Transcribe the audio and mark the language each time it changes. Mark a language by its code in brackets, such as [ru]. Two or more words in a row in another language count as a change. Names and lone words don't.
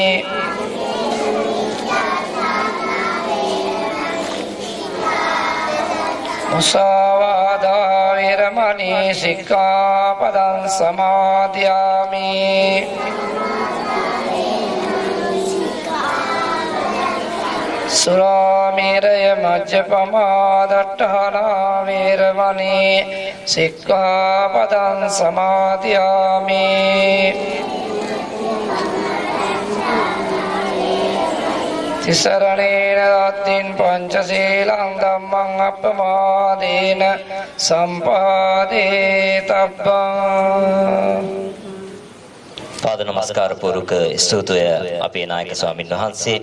[pi] मुसावादा वेरमणि सिक्खापदं समादयामि सुरामेरय मज्जपमादट्टहना वेरमणि सिक्खापदं समादयामि තිසරණේන දත්තින් පංචශීලං ධම්මං අප්පමාදේන සම්පාදේතබ්බං. [si] පාද නමස්කාර පූර්වක ස්තුතිය අපේ නායක ස්වාමින් වහන්සේට.